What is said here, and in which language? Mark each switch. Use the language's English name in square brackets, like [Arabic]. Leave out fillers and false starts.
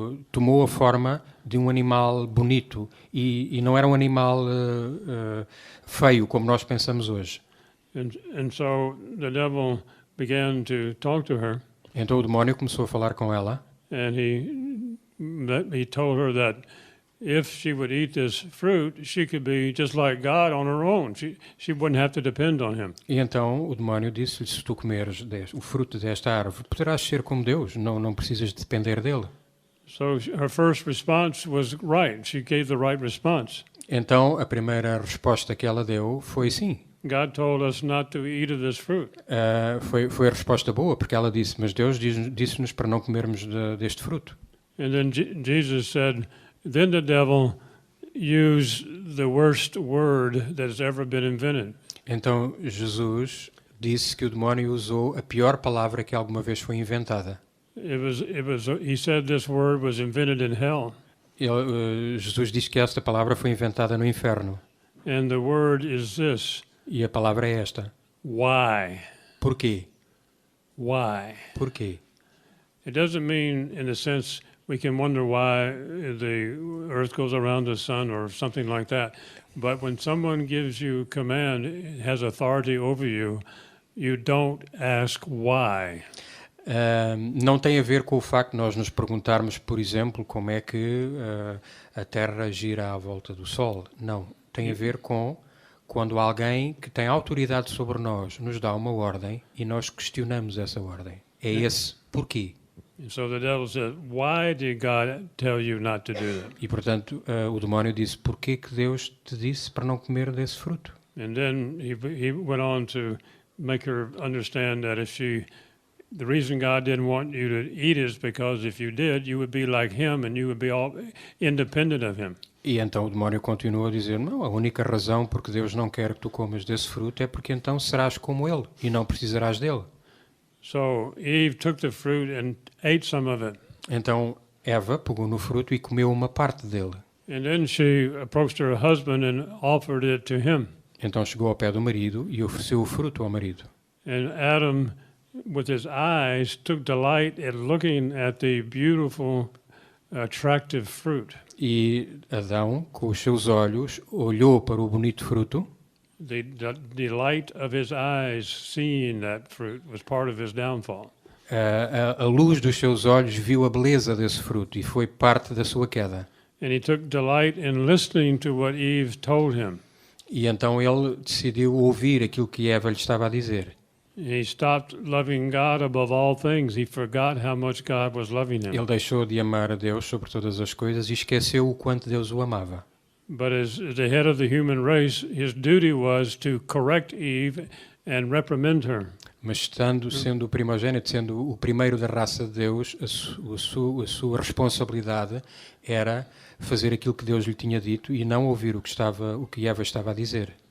[Portuguese] Tomou a forma de um animal bonito e não era um animal feio como nós pensamos hoje. [English] And so the devil began to talk to her. [Portuguese] Então o demónio começou a falar com ela. [English] And he told her that if she would eat this fruit, she could be just like God on her own. She wouldn't have to depend on him. [Portuguese] E então o demónio disse-lhe: se tu comeres o fruto desta árvore, poderás ser como Deus, não precisas depender dele. [English] So her first response was right. She gave the right response. [Portuguese] Então a primeira resposta que ela deu foi sim. [English] God told us not to eat of this fruit. [Portuguese] Foi a resposta boa, porque ela disse: mas Deus disse-nos para não comermos deste fruto. [English] And then Jesus said, then the devil used the worst word that has ever been invented. [Portuguese] Então Jesus disse que o demónio usou a pior palavra que alguma vez foi inventada. [English] He said this word was invented in hell. [Portuguese] Jesus disse que esta palavra foi inventada no inferno. [English] And the word is this. [Portuguese] E a palavra é esta. [English] Why? [Portuguese] Porquê? [English] Why? [Portuguese] Porquê? [English] It doesn't mean in the sense we can wonder why the earth goes around the sun or something like that. But when someone gives you command, has authority over you, you don't ask why. [Portuguese] Não tem a ver com o facto de nós nos perguntarmos, por exemplo, como é que a Terra gira à volta do Sol. Não. Tem a ver com quando alguém que tem autoridade sobre nós nos dá uma ordem e nós questionamos essa ordem. É esse porquê. [English] So the devil said, why did God tell you not to do that? [Portuguese] E portanto o demónio disse: porquê que Deus te disse para não comer desse fruto? [English] And then he went on to make her understand that the reason God didn't want you to eat is because if you did, you would be like him and you would be all independent of him. [Portuguese] E então o demónio continuou a dizer: não, a única razão porque Deus não quer que tu comas desse fruto é porque então serás como ele e não precisarás dele. [English] So Eve took the fruit and ate some of it. [Portuguese] Então Eva pegou no fruto e comeu uma parte dele. [English] And then she approached her husband and offered it to him. [Portuguese] Então chegou ao pé do marido e ofereceu o fruto ao marido. [English] And Adam, with his eyes, took delight in looking at the beautiful, attractive fruit. [Portuguese] E Adão, com os seus olhos, olhou para o bonito fruto. [English] The delight of his eyes seeing that fruit was part of his downfall. [Portuguese] A luz dos seus olhos viu a beleza desse fruto e foi parte da sua queda. [English] And he took delight in listening to what Eve told him. [Portuguese] E então ele decidiu ouvir aquilo que Eva lhe estava a dizer. [English] He stopped loving God above all things. He forgot how much God was loving him. [Portuguese] Ele deixou de amar a Deus sobre todas as coisas e esqueceu o quanto Deus o amava. [English] But as the head of the human race, his duty was to correct Eve and reprimand her. [Portuguese] Mas sendo o primogênito, sendo o primeiro da raça de Deus, a sua responsabilidade era fazer aquilo que Deus lhe tinha dito e não ouvir o que Eva estava a dizer.